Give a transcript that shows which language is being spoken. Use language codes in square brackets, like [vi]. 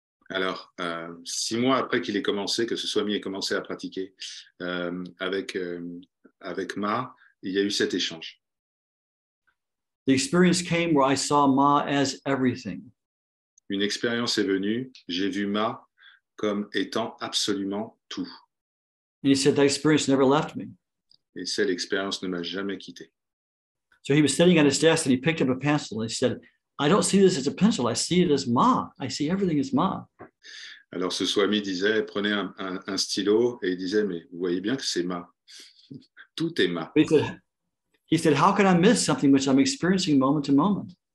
[fr] Alors, 6 mois après qu'il ait commencé, que ce Swami ait commencé à pratiquer avec Ma, il y a eu cet échange. [en] The experience came where I saw Ma as everything. [fr] Une expérience est venue, j'ai vu Ma comme étant absolument tout. [en] And he said that experience never left me. [fr] Et cette expérience ne m'a jamais quitté. [en] So he was sitting at his desk and he picked up a pencil and he said, I don't see this as a pencil, I see it as Ma. I see everything as Ma. [fr] Alors ce Swami disait, prenez un stylo et il disait, mais vous voyez bien que c'est Ma. Tout est Ma. [en] He said, how can I miss something which I'm experiencing moment to moment?